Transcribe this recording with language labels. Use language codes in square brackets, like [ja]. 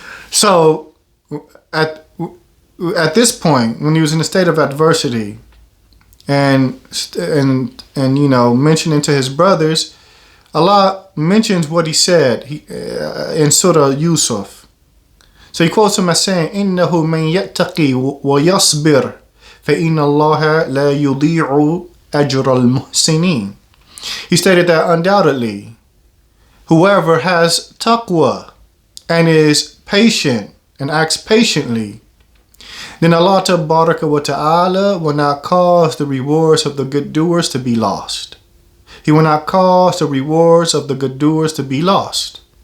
[en] So, at this point, when he was in a state of adversity, and mentioning to his brothers, Allah mentions what he said in Surah Yusuf. So he quotes him as saying, [ar] "إنه من يتقي ويصبر فإن الله لا يضيع أجر المحسنين." [en] He stated that undoubtedly, whoever has taqwa and is patient and acts patiently, then Allah Tabaraka wa Ta'ala will not cause the rewards of the good doers to be lost. He will not cause the rewards of the good doers to be lost.